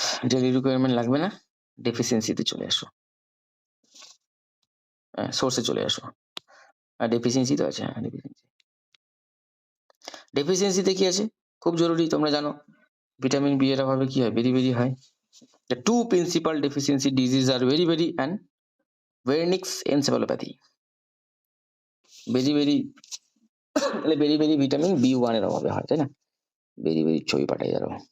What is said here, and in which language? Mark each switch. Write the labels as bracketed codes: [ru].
[bn] Daily requirement লাগবে না, ডেফিসিয়েন্সিতে চলে আসো, সোর্সে চলে আসো। ডেফিসিয়েন্সি তো আছে, হ্যাঁ ডেফিসিয়েন্সি। ডেফিসিয়েন্সিতে কি আছে খুব জরুরি, তোমরা জানো ভিটামিন বি এর অভাবে কি হয়? বেরি হয়। [en] The two principal deficiency diseases are very and Wernicke's encephalopathy. [bn] বেরি তাহলে বেরি ভিটামিন বি ওয়ান এর অভাবে হয়, তাই না? বেরি ছবি পাঠাই যাবো।